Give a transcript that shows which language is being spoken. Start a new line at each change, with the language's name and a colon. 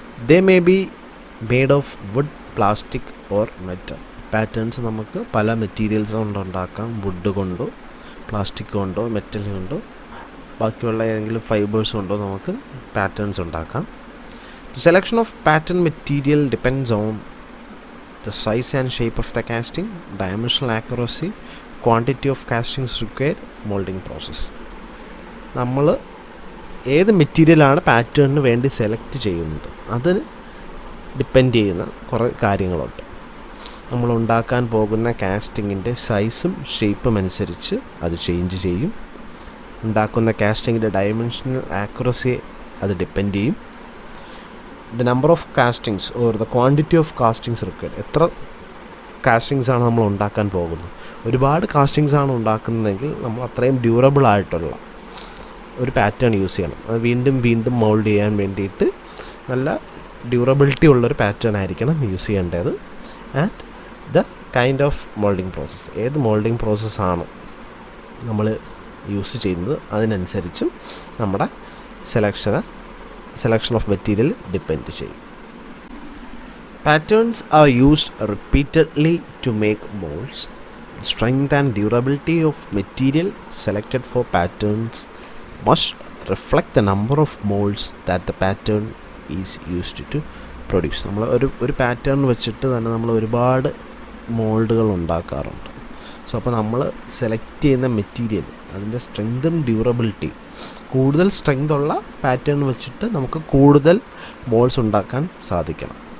English: They may be made of wood, plastic or metal.
Malayalam: Patterns നമുക്ക് പല materials കൊണ്ടുണ്ടാക്കാം. Would കൊണ്ടോ plastic കൊണ്ടോ metal കൊണ്ടോ ബാക്കിയുള്ള ഏതെങ്കിലും ഫൈബേഴ്സ് കൊണ്ടോ നമുക്ക് പാറ്റേൺസ് ഉണ്ടാക്കാം.
English: The selection of pattern material depends on the size and shape of the casting, dimensional accuracy, quantity of castings required, molding process.
Malayalam: നമ്മൾ ഏത് മെറ്റീരിയലാണ് പാറ്റേണിന് വേണ്ടി സെലക്ട് ചെയ്യുന്നത് അതിന് ഡിപ്പെൻഡ് ചെയ്യുന്ന കുറേ കാര്യങ്ങളുണ്ട്. നമ്മൾ ഉണ്ടാക്കാൻ പോകുന്ന കാസ്റ്റിങ്ങിൻ്റെ സൈസും ഷേപ്പും അനുസരിച്ച് അത് ചേഞ്ച് ചെയ്യും. ഉണ്ടാക്കുന്ന കാസ്റ്റിങ്ങിൻ്റെ ഡയമെൻഷണൽ ആക്യുറസി അത് ഡിപ്പെൻഡ് ചെയ്യും.
English: The number of castings or the quantity of castings required.
Malayalam: എത്ര കാസ്റ്റിങ്സാണ് നമ്മൾ ഉണ്ടാക്കാൻ പോകുന്നത്? ഒരുപാട് കാസ്റ്റിങ്സ് ആണ് ഉണ്ടാക്കുന്നതെങ്കിൽ നമ്മൾ അത്രയും ഡ്യൂറബിൾ ആയിട്ടുള്ള ഒരു പാറ്റേൺ യൂസ് ചെയ്യണം. അത് വീണ്ടും വീണ്ടും മോൾഡ് ചെയ്യാൻ വേണ്ടിയിട്ട് നല്ല ഡ്യൂറബിലിറ്റി ഉള്ളൊരു പാറ്റേൺ ആയിരിക്കണം യൂസ് ചെയ്യേണ്ടത്.
English: and the kind of moulding process,
Malayalam: ഏത് മോൾഡിംഗ് പ്രോസസ്സാണ് നമ്മൾ യൂസ് ചെയ്യുന്നത് അതിനനുസരിച്ചും നമ്മുടെ സെലക്ഷൻ ഓഫ് മെറ്റീരിയൽ ഡിപ്പെൻഡ് ചെയ്യും.
English: Patterns are used repeatedly to make moulds. Strength and durability of material selected for patterns must reflect the number of molds that the pattern is used to produce.
Malayalam: നമ്മൾ ഒരു pattern വെച്ചിട്ട് തന്നെ നമ്മൾ ഒരുപാട് മോൾഡുകൾ ഉണ്ടാക്കാറുണ്ട്. So അപ്പോൾ നമ്മൾ സെലക്ട് ചെയ്യുന്ന മെറ്റീരിയൽ അതിൻ്റെ സ്ട്രെങ്തും ഡ്യൂറബിലിറ്റി, കൂടുതൽ സ്ട്രെങ്ത് ഉള്ള പാറ്റേൺ വെച്ചിട്ട് നമുക്ക് കൂടുതൽ മോൾഡ്സ് ഉണ്ടാക്കാൻ സാധിക്കണം.